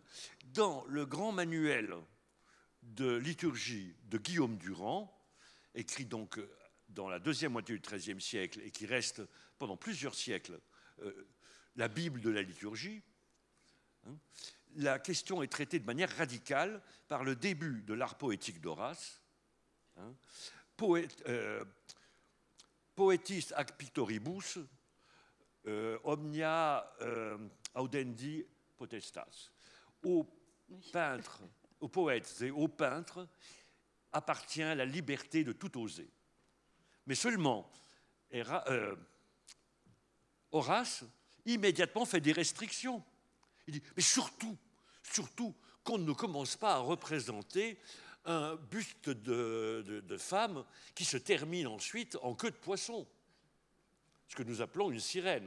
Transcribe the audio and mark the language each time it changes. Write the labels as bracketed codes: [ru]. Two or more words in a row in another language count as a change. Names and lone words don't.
[fr] Dans le grand manuel de liturgie de Guillaume Durand, écrit donc dans la deuxième moitié du XIIIe siècle et qui reste pendant plusieurs siècles la Bible de la liturgie, la question est traitée de manière radicale par le début de l'art poétique d'Horace, [la] Poetis ac pictoribus omnia audendi potestas. [fr] Aux peintres, aux poètes et aux peintres appartient la liberté de tout oser. Mais seulement, Horace immédiatement fait des restrictions. Il dit, mais surtout qu'on ne commence pas à représenter un buste de femme qui se termine ensuite en queue de poisson, ce que nous appelons une sirène.